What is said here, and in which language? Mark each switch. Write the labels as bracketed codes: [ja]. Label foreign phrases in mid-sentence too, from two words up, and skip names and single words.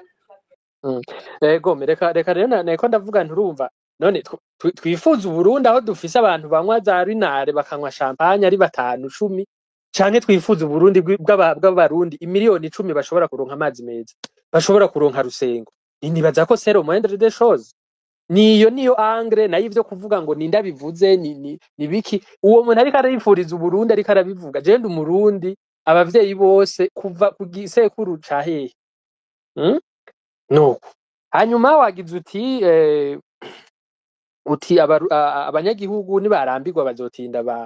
[rn] Ego reka rero nako ndavuga nturumva. None twifuza Uburundi aho dufise abantu banywa za rinare bakanywa champagne ari 5 10 canke twifuza Uburundi bw'abarundi imiliyoni 10 bashobora kuronka amazi meza bashobora kuronka rusengo. Nibaza ko [fr] c'est le moindre des choses. [rn] Niyo angre na ivyo kuvuga ngo ninda bivuze ni biki uwo muntu ariko arifuriza Uburundi ariko arabivuga je ndi umurundi abavyeyi bose kuva kugisekuru ca hehe nuko hanyuma wagize uti abanyagihugu nibarambirwa bazotinda